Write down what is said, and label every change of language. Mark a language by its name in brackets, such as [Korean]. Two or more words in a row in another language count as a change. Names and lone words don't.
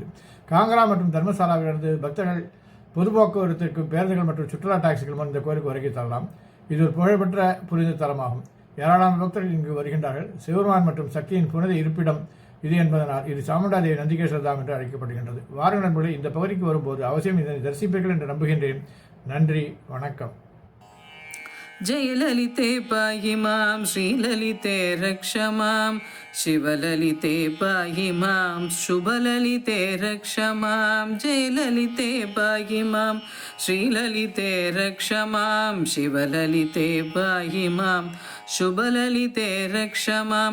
[Tamil] காங்கரா மற்றும் தர்மசாலாவிலிருந்து பக்தர்கள் பொது போக்குவரத்திற்கு பேருந்துகள் மற்றும் சுற்றுலா டாக்ஸிகள் மூலம் இந்த கோயிலுக்கு வருகை தரலாம். இது ஒரு புகழ்பெற்ற புனித தலமாகும். ஏராளமான பக்தர்கள் இங்கு வருகின்றார்கள். சிவபெருமான் மற்றும் சக்தியின் புனித இருப்பிடம் இது என்பதனால் இது சாமுண்டா தேவி நந்திகேஸ்வர தாம் என்று அழைக்கப்படுகின்றது. வாருங்கள் நண்பர்களே, இந்த பகுதிக்கு வரும்போது அவசியம் இதனை தரிசிப்பீர்கள் என்று நம்புகின்றேன். நன்றி, வணக்கம். [Sanskrit] जयललिते पाहि मां, श्रीललिते रक्ष मां, शिवललिते पाहि मां, शुभललिते रक्ष मां. जयललिते पाहि मां, श्रीललिते रक्ष मां, शिवललिते पाहि मां, शुभललिते रक्ष मां.